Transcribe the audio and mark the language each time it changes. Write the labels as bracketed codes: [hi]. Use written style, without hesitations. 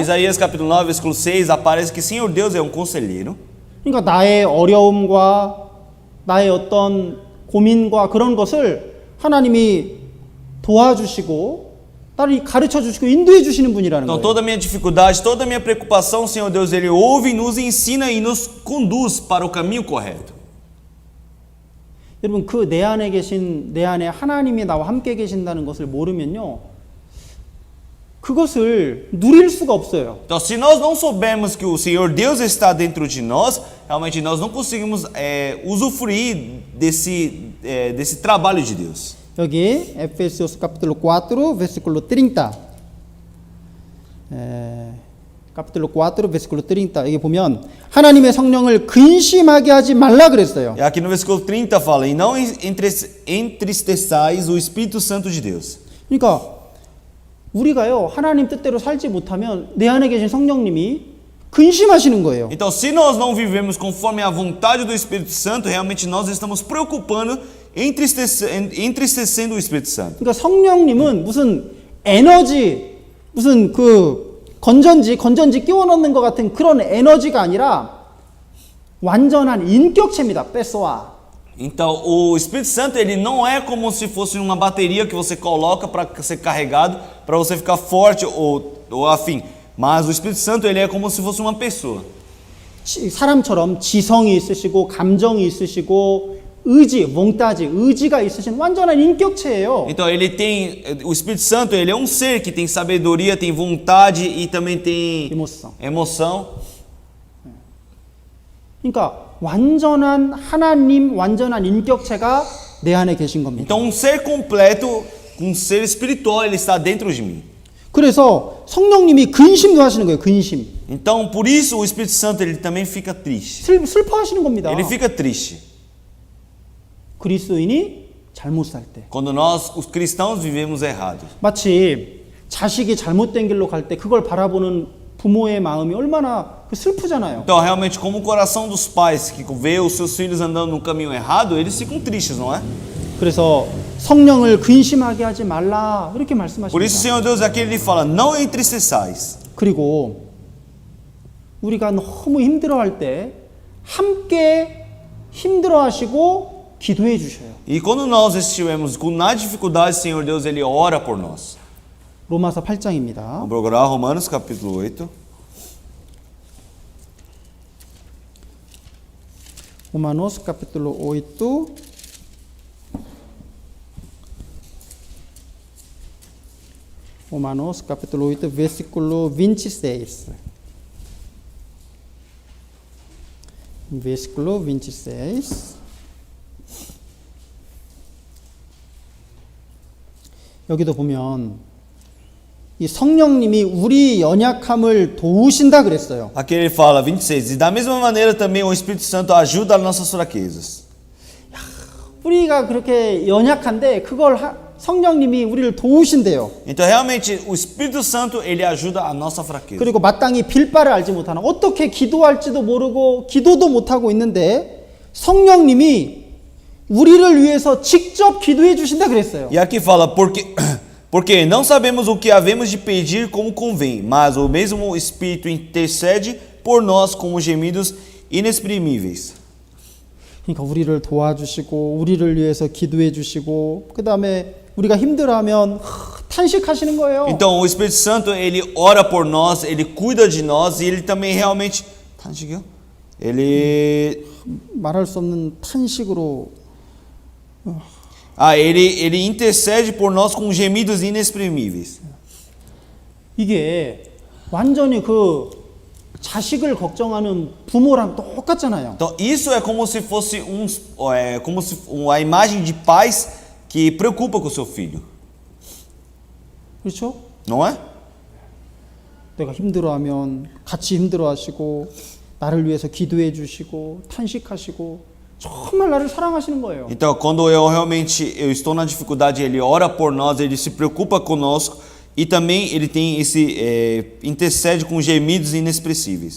[pt] Isaías capítulo 9, versículo 6, aparece que Senhor Deus é um conselheiro. [ko] 그러니까 나의 어려움과 나의 어떤 고민과 그런 것을 하나님이 도와주시고 나를 가르쳐 주시고 인도해 주시는 분이라는 [pt] Então [ko] 거예요. [pt] toda a minha dificuldade, toda a minha preocupação, Senhor Deus, Ele ouve, nos ensina e nos conduz para o caminho correto. [ko] 여러분, 그 내 안에 하나님이 나와 함께 계신다는 것을 모르면요, 그것을 누릴 수가 없어요. [pt] Então se nós não soubermos que o Senhor Deus está dentro de nós, realmente nós não conseguimos usufruir desse trabalho de Deus. 여기 Efésios capítulo 4, versículo 30. capítulo 4, versículo 30. [ko] 여기 보면 하나님의 성령을 근심하게 하지 말라 그랬어요. [pt] E aqui no versículo 30 fala, e não entristeçais o Espírito Santo de Deus. [ko] 그러니까 우리가요, 하나님 뜻대로 살지 못하면 내 안에 계신 성령님이 근심하시는 거예요. [pt] Então se nós não vivemos conforme a vontade do Espírito Santo, realmente nós estamos preocupando, entristecendo o Espírito Santo. [ko] 그러니까 성령님은 무슨 에너지, 무슨 건전지 끼워 넣는 것 같은 그런 에너지가 아니라 완전한 인격체입니다. [pt] 빼쏘아. Então o Espírito Santo ele não é como se fosse uma bateria que você coloca para ser carregado, para você ficar forte ou afim. Mas o Espírito Santo ele é como se fosse uma pessoa. [ko] 사람처럼 지성이 있으시고 감정이 있으시고 의지가 있으신 완전한 인격체예요. [pt] Então o Espírito Santo ele é um ser que tem sabedoria, tem vontade e também tem emoção. [ko] 그러니까 완전한 하나님, 완전한 인격체가 내 안에 계신 겁니다. [pt] Então um ser completo, um ser espiritual ele está dentro de mim. [ko] 그래서 성령님이 근심도 하시는 거예요. 근심. [pt] Então por isso o Espírito Santo ele também fica triste. [ko] 슬퍼하시는 겁니다. [pt] Ele fica triste. [ko] 그리스도인이 잘못 살 때. [pt] Quando nós, os cristãos, vivemos errado. [ko] 마치 자식이 잘못된 길로 갈 때 그걸 바라보는 부모의 마음이 얼마나 슬프잖아요. [pt] Então, realmente, como o coração dos pais que vê os seus filhos andando no caminho errado, eles ficam tristes, não é? [ko] 그래서 성령을 근심하게 하지 말라 이렇게 말씀하십니다. [pt] Por isso, o Senhor Deus aqui ele fala: não entristeçais. [ko] 그리고 우리가 너무 힘들어할 때 함께 힘들어하시고 기도해 주셔요. [pt] E quando nós estivermos na dificuldade, o Senhor Deus ele ora por nós. [ko] 로마서 8장입니다. [pt] Vamos procurar Romanos capítulo 8. Romanos capítulo 8. Romanos capítulo 8, versículo 26. Versículo 26. [ko] 여기도 보면 이 성령님이 우리 연약함을 도우신다 그랬어요. [pt] Aqui ele fala, 26, e da mesma maneira também o Espírito Santo ajuda as nossas fraquezas. [ko] 우리가 그렇게 연약한데 그걸 성령님이 우리를 도우신대요. [pt] Então realmente o Espírito Santo ele ajuda a nossa fraqueza. [ko] 그리고 마땅히 빌 바를 알지 못하는 어떻게 기도할지도 모르고 기도도 못하고 있는데 성령님이 우리를 위해서 직접 기도해 주신다 그랬어요. [pt] E aqui fala, porque não sabemos o que havemos de pedir como convém, mas o mesmo Espírito intercede por nós com gemidos inexprimíveis. [ko] 그러니까 우리를 도와주시고 우리를 위해서 기도해 주시고 그 다음에 우리가 힘들어하면 탄식하시는 거예요. [pt] Então o Espírito Santo ele ora por nós, ele cuida de nós e ele também realmente ele [ko] 말할 수 없는 탄식으로 [pt] ele intercede por nós com gemidos inexprimíveis. [ko] 이게 완전히 그 자식을 걱정하는 부모랑 똑같잖아요. [pt] Então isso é como se fosse uma imagem de pais que preocupa com o seu filho, [ko] 그렇죠? [pt] não é? [ko] 내가 힘들어하면 같이 힘들어하시고 나를 위해서 기도해 주시고 탄식하시고 정말 나를 사랑하시는 거예요. [pt] Então quando eu estou na dificuldade, ele ora por nós, ele se preocupa conosco e também ele tem intercede com gemidos inexpressíveis.